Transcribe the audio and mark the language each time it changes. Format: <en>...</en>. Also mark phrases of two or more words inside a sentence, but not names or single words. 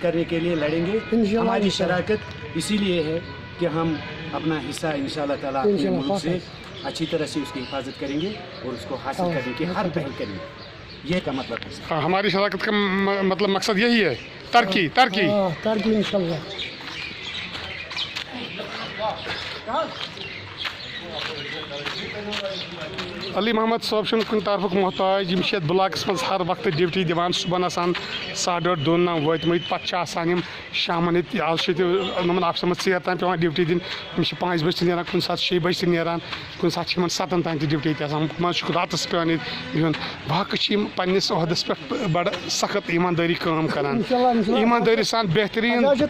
<ur>کرنے کے لیے لڑیں گے ہماری شراکت اسی لیے ہے کہ ہم اپنا حصہ انشاءاللہ تعالیٰ اپنے ملک سے اچھی طرح سے اس کی حفاظت کریں گے اور اس کو حاصل کرنے کی ہر پہل کریں گے یہ کا مطلب ہے ہماری شراکت کا مطلب مقصد یہی ہے ترقی انشاءاللہ</ur> <ks>علی محمد صٲب چھُنہٕ کُنہِ طرفُک محتاج یِم چھِ یَتھ بٕلاکَس منٛز ہر وقتہٕ ڈیوٹی دِوان صُبحن آسان 8:30 وٲتمٕتۍ پَتہٕ چھِ آسان یِم شامَن ییٚتہِ آز چھِ ییٚتہِ یِمَن آفسَن منٛز ژیر تام پیٚوان ڈیوٹی دِنۍ یِم چھِ 5 بجے تہِ نیران کُنہِ ساتہٕ 6 بجے تہِ نیران کُنہِ ساتہٕ چھِ یِمَن 7 تام تہِ ڈیوٹی تہِ آسان منٛزٕ چھُکھ راتَس پیٚوان ییٚتہِ بِہُن باقٕے چھِ یِم پنٛنِس عہدَس پٮ۪ٹھ بَڑٕ سخت ایٖماندٲری کٲم کران ایٖماندٲری سان بہتریٖن</ks>